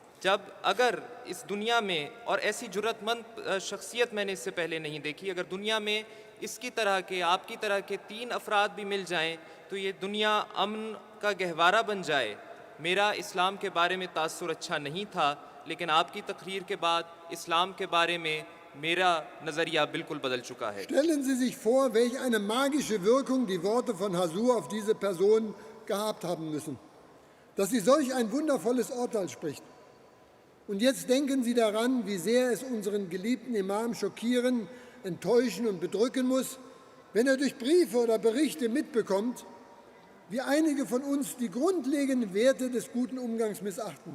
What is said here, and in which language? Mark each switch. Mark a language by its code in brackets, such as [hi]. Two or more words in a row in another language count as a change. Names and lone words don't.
[ur] جب اگر اس دنیا میں، اور ایسی جرأت مند شخصیت میں نے اس سے پہلے نہیں دیکھی، اگر دنیا میں اس کی طرح کے، آپ کی طرح کے 3 افراد بھی مل جائیں تو یہ دنیا امن کا گہوارہ بن جائے. میرا اسلام کے بارے میں تاثر اچھا نہیں تھا، لیکن آپ کی تقریر کے بعد اسلام کے بارے میں میرا نظریہ بالکل بدل چکا ہے. [de] Stellen Sie sich vor, welch eine magische Wirkung die Worte von Hasur auf diese Person gehabt haben müssen, dass sie solch ein wundervolles Urteil spricht. Und jetzt denken Sie daran, wie sehr es unseren geliebten Imam schockieren, enttäuschen und bedrücken muss, wenn er durch Briefe oder Berichte mitbekommt, wie einige von uns die grundlegenden Werte des guten Umgangs missachten.